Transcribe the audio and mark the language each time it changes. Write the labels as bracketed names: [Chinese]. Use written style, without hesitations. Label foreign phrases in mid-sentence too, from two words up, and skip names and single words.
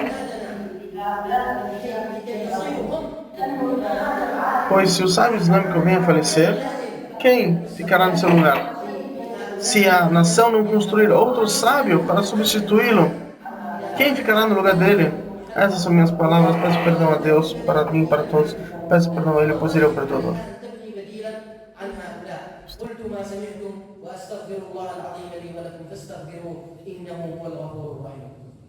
[Portuguese] Pois se o sábio islâmico vem a falecer, quem ficará no seu lugar? Se a nação não construir outro sábio para substituí-lo, quem ficará no lugar dele? Essas são minhas palavras. Peço perdão a Deus para mim e para todos. Peço perdão a Ele, pois Ele é o perdoador. [Arabic] قلت ما سمعتم واستغفر الله العظيم لي ولكم فاستغفروه انه هو الغفور الرحيم